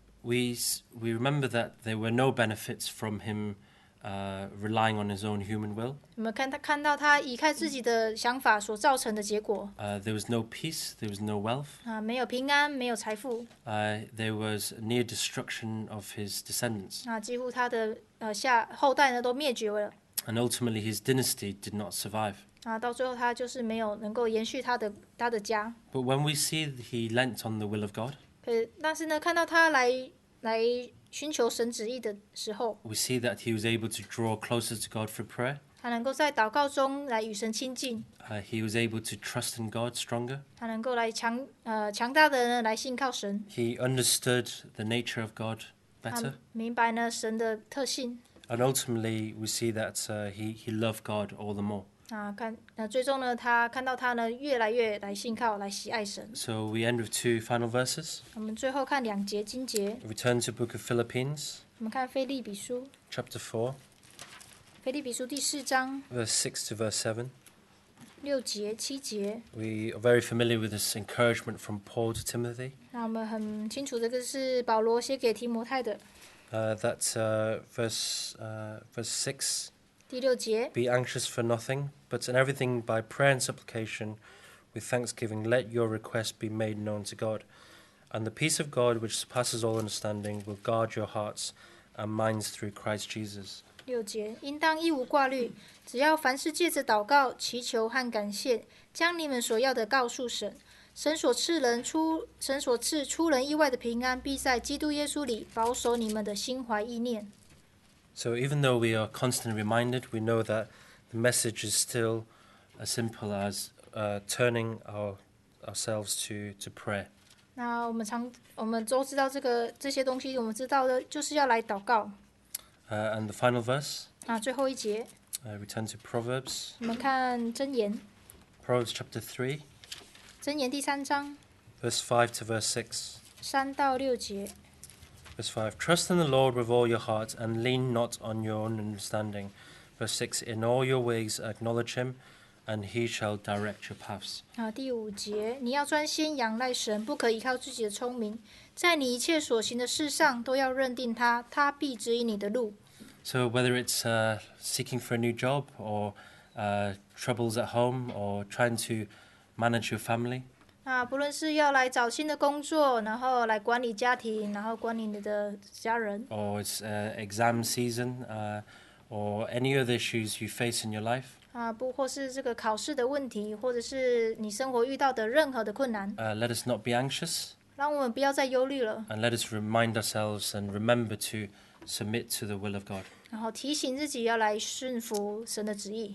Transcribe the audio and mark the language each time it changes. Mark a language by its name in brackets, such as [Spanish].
[English] We remember that there were no benefits from him relying on his own human will. [Chinese] 我们看到他依靠自己的想法所造成的结果。 [English] There was no peace, there was no wealth. [Chinese] 没有平安，没有财富。 [English] There was near destruction of his descendants. [Chinese] 几乎他的后代呢都灭绝了。 [English] And ultimately his dynasty did not survive. [Chinese] 到最后他就是没有能够延续他的家。 [English] But when we see he leant on the will of God, [Chinese] 但是呢，看到他来寻求神旨意的时候， [English] we see that he was able to draw closer to God through prayer. [Chinese] 他能够在祷告中来与神亲近， [English] He was able to trust in God stronger. [Chinese] 他能够来强大的呢来信靠神， [English] He understood the nature of God [Chinese] 他 [English] better. [Chinese] 明白呢神的特性。 [English] And ultimately, we see that he loved God all the more. [Chinese] 最终呢，他看到他呢越来越来信靠，来喜爱神。 [English] So we end with two final verses. [Chinese] 我们最后看2节经节， [English] Return to Book of Philippines, [Chinese] 我们看腓立比书， [English] chapter 4, [Chinese] 腓立比书第4章 [English] verse 6 to verse 7. [Chinese] 6节、7节。 [English] We are very familiar with this encouragement from Paul to Timothy. [Chinese] 那我们很清楚，这个是保罗写给提摩太的。 [English] Verse 6. [Chinese] 第6节， [English] Be anxious for nothing, but in everything by prayer and supplication, with thanksgiving, let your requests be made known to God. And the peace of God, which surpasses all understanding, will guard your hearts and minds through Christ Jesus. [Chinese] 6节，应当一无挂虑，只要凡事借着祷告、祈求和感谢，将你们所要的告诉神。神所赐出人意外的平安，必在基督耶稣里保守你们的心怀意念。 [English] So even though we are constantly reminded, we know that the message is still as simple as turning ourselves to prayer. [Chinese] 那我们都知道这些东西，我们知道的就是要来祷告。 [English] And the final verse, [Chinese] 最后一节， [English] return to Proverbs, [Chinese] 我们看箴言， [English] Proverbs chapter 3, [Chinese] 箴言第3章， [English] verse 5 to verse 6. [Chinese] 3到6节。 [English] Verse 5, Trust in the Lord with all your heart and lean not on your own understanding. Verse 6, In all your ways acknowledge him, and he shall direct your paths. [Chinese] 第5节，你要专心仰赖神，不可依靠自己的聪明，在你一切所行的事上都要认定他，他必指引你的路。 [English] So whether it's seeking for a new job or troubles at home or trying to manage your family, [Chinese] 不论是要来找新的工作，然后来管理家庭，然后管理你的家人， [English] or it's exam season, or any other issues you face in your life, [Chinese] 不或是这个考试的问题，或者是你生活遇到的任何的困难， [English] let us not be anxious, [Chinese] 让我们不要再忧虑了， [English] and let us remind ourselves and remember to submit to the will of God, [Chinese] 然后提醒自己要来顺服神的旨意，